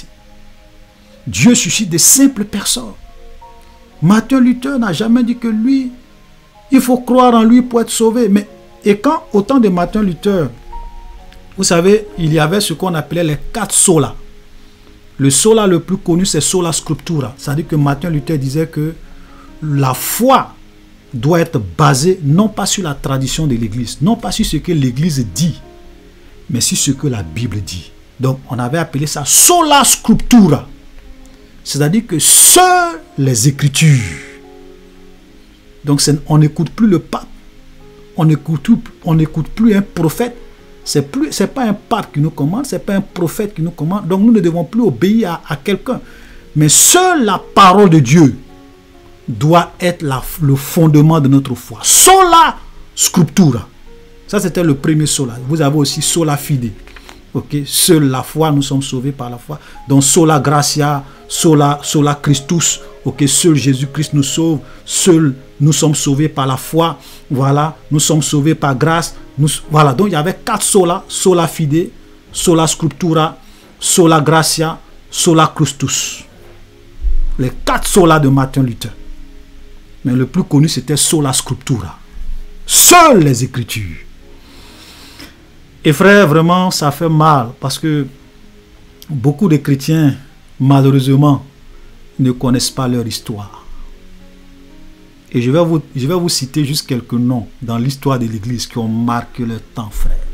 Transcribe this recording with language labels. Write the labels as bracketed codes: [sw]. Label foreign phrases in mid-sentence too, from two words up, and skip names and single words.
[fr] Dieu suscite des simples personnes. Martin Luther n'a jamais dit que lui, il faut croire en lui pour être sauvé. Mais, et quand, au temps de Martin Luther, vous savez, il y avait ce qu'on appelait les 4 solas. Le sola le plus connu, c'est [la] sola scriptura. [fr] C'est-à-dire que Martin Luther disait que la foi doit être basée non pas sur la tradition de l'église, non pas sur ce que l'église dit, mais sur ce que la Bible dit. Donc, on avait appelé ça [la] sola scriptura. [fr] C'est-à-dire que seules les Écritures. Donc, on n'écoute plus le pape. On n'écoute plus un prophète. C'est pas un pape qui nous commande, c'est pas un prophète qui nous commande. Donc, nous ne devons plus obéir à quelqu'un. Mais seule la parole de Dieu doit être le fondement de notre foi. [la] Sola scriptura. [fr] Ça, c'était le premier sola. Vous avez aussi [la] sola fide. [fr] Okay? Seule la foi, nous sommes sauvés par la foi. Donc, [la] sola gratia, sola Christus. [fr] Okay? Seul Jésus-Christ nous sauve. Seul nous sommes sauvés par la foi. Voilà, nous sommes sauvés par grâce. Voilà, donc il y avait 4 sola. [la] Sola fide, sola scriptura, sola gratia, sola Christus. [fr] Les 4 sola de Martin Luther. Mais le plus connu, c'était [la] sola scriptura. [fr] Seules les Écritures. Et frère, vraiment, ça fait mal parce que beaucoup de chrétiens, malheureusement, ne connaissent pas leur histoire. Et je vais vous citer juste quelques noms dans l'histoire de l'Église qui ont marqué le temps, frère.